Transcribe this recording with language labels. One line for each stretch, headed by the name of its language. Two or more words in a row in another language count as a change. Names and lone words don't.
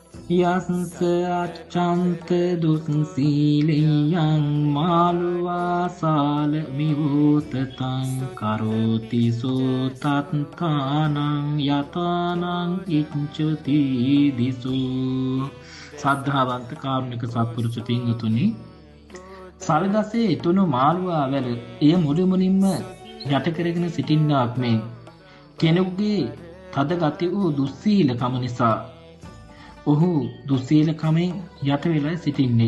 Pali: යස්ස අච්ඡන්ත දුස්සීලයං මාළුවාසාල මිවෝතතං කරෝති සෝ තත්තානං යතානං ඉච්ඡති දිසෝ.
Sinhala: සද්ධාවන්ත කාරුණික සත්පුරුෂ පින්වතුනි, සල්ගසේ තුණු මාළුවා වැල එය මුළුමනින්ම යට කරගෙන සිටින්නාක් මෙන් කෙනෙකුගේ තද ගති වූ දුස්සීලකම නිසා ඔහු දුස්සීලකමෙන් යට වෙලා සිටින්නේ.